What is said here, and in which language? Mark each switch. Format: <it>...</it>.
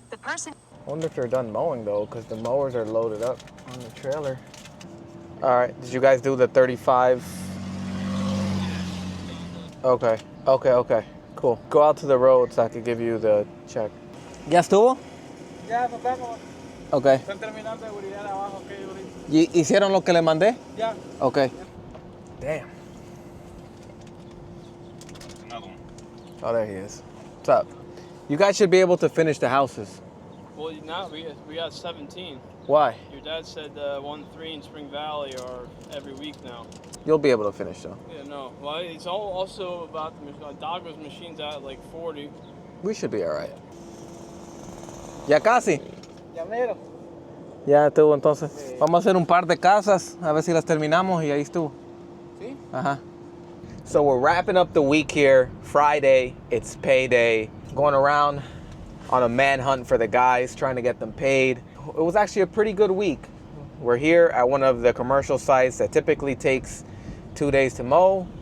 <en>The person... I wonder if they're done mowing, though, because the mowers are loaded up on the trailer. All right, did you guys do the 35? Okay, cool. Go out to the road so I can give you the check.</en> <es>¿Ya estuvo? Ya, nos vemos.</es> <en>Okay.</en> <es>Están terminando de seguridad abajo, ok, ahorita. ¿Y hicieron lo que le mandé? Ya.</es> <en>Okay. Damn. Another one. Oh, there he is. What's up? You guys should be able to finish the houses. Well, now we got 17. Why? Your dad said 1-3 in Spring Valley are every week now. You'll be able to finish, though. Yeah, no. Well, it's all also about the Dogger's machines at like 40. We should be all right.</en> <es>Ya casi. Ya mero. Ya estuvo, entonces. Sí. Vamos a hacer un par de casas, a ver si las terminamos, y ahí estuvo. ¿Sí? Ajá.</es> <en>So we're wrapping up the week here. Friday, it's payday. Going around on a manhunt for the guys, trying to get them paid. It was actually a pretty good week. We're here at one of the commercial sites that typically takes 2 days to mow.</en>